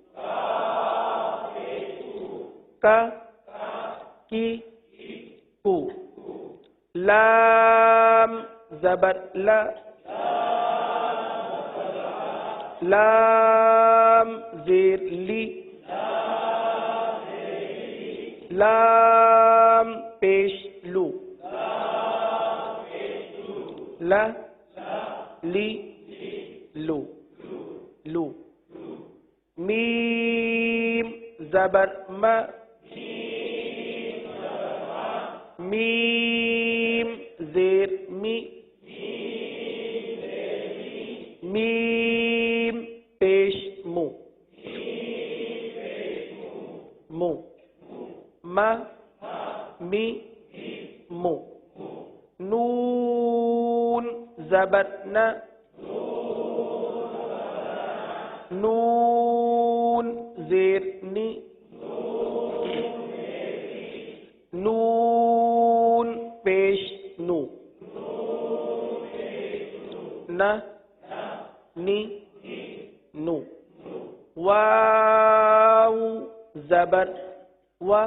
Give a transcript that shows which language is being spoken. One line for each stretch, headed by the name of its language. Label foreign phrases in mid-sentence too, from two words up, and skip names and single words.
Urdu: کا کی کو، لام زبر لا، لام زیر لی، لام پیش لو، لا لی لو، لو، میم زبر ما، میم زیر می، میم پیش مو، مو، ما می مو، نون زبر نا، نون زیر نی، نون پیش نو، نہ نی نو، واو زبر و،